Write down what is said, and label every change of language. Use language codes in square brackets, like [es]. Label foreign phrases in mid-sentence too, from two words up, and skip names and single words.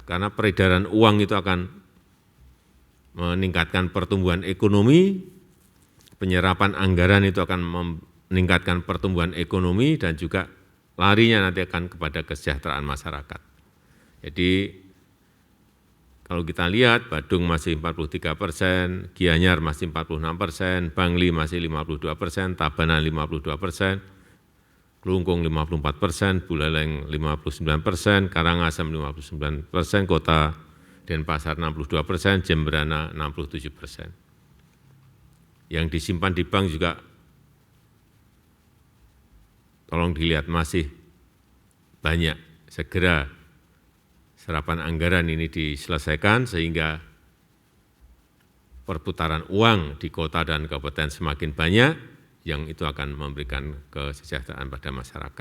[id] Karena peredaran uang itu akan meningkatkan pertumbuhan ekonomi, penyerapan anggaran itu akan meningkatkan pertumbuhan ekonomi, dan juga larinya nanti akan kepada kesejahteraan masyarakat. Jadi kalau kita lihat Badung masih 43%, Gianyar masih 46%, Bangli masih 52%, Tabanan 52%, Kelungkung 54%, Buleleng 59%, Karangasem 59%, Kota Denpasar 62%, Jemberana 67%. Yang disimpan di bank juga tolong dilihat masih banyak. Segera serapan anggaran ini diselesaikan sehingga perputaran uang di kota dan kabupaten semakin banyak, yang itu akan memberikan kesejahteraan pada masyarakat.